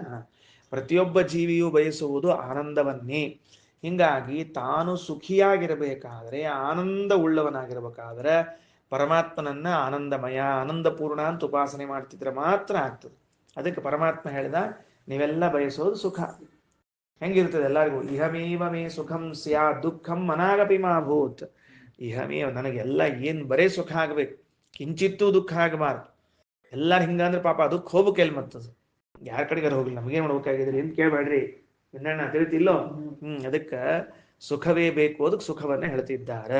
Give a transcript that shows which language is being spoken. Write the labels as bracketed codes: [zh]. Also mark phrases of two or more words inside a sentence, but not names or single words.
[kn] ಪ್ರತಿಯೊಬ್ಬ ಜೀವಿಯು ಬಯಸುವುದು ಆನಂದವನ್ನೇ. ಹಿಂಗಾಗಿ ತಾನು ಸುಖಿಯಾಗಿರಬೇಕಾದ್ರೆ, ಆನಂದ ಉಳ್ಳವನಾಗಿರ್ಬೇಕಾದ್ರೆ ಪರಮಾತ್ಮನನ್ನ ಆನಂದಮಯ, ಆನಂದಪೂರ್ಣ ಅಂತ ಉಪಾಸನೆ ಮಾಡ್ತಿದ್ರೆ ಮಾತ್ರ ಆಗ್ತದೆ. ಅದಕ್ಕೆ ಪರಮಾತ್ಮ ಹೇಳಿದ, ನೀವೆಲ್ಲ ಬಯಸೋದು ಸುಖ. ಹೆಂಗಿರ್ತದೆ ಎಲ್ಲರಿಗೂ? [sa] ಇಹಮೇವ ಮೇ ಸುಖಂ ಸ್ಯಾತ್ ದುಃಖಂ ಮನಾಗಪಿ ಮಾ ಭೂತ್. [kn] ಇಹಮೇವ ನನಗೆಲ್ಲ ಏನು ಬರೇ ಸುಖ ಆಗ್ಬೇಕು, ಕಿಂಚಿತ್ತೂ ದುಃಖ ಆಗಬಾರ್ದು. ಎಲ್ಲಾರು ಹಿಂಗಂದ್ರೆ ಪಾಪ ಅದಕ್ಕೆ ಹೋಗ್ಬೇಕು ಎಲ್ಲಿ ಮತ್ತದು, ಯಾರ ಕಡೆಗಾರ ಹೋಗ್ಲಿ, ನಮಗೇನು ಮಾಡ್ಬೇಕಾಗಿದ್ರಿ ಏನು ಕೇಳಬೇಡ್ರಿ ಇನ್ನಣ್ಣ ತಿಳಿತಿಲ್ಲೋ. ಅದಕ್ಕೆ ಸುಖವೇ ಬೇಕು, ಅದಕ್ಕೆ ಸುಖವನ್ನ ಹೇಳ್ತಿದ್ದಾರೆ.